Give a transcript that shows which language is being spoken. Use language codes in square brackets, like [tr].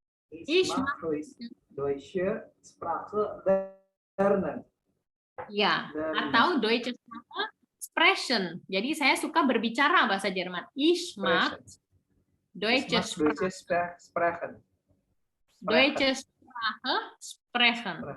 [de] Ich mag Deutsche Sprache lernen. [id] Ya, atau [de] Deutsche Sprache sprechen. [id] Jadi saya suka berbicara bahasa Jerman. [de] Ich mag Deutsche Sprache sprechen. Deutsche Sprache sprechen.